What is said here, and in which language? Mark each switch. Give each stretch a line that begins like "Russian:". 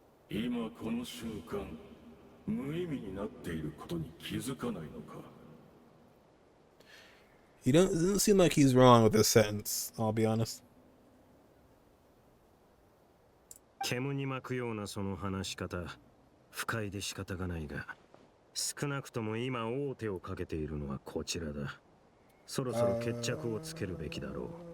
Japanese: 今この瞬間、無意味になっていることに気づかないのか。
English: He doesn't seem like he's wrong with this sentence, I'll be honest.
Japanese: 煙に巻くようなその話し方、不快で仕方がないが、少なくとも今王手をかけているのはこちらだ。そろそろ決着をつけるべきだろう。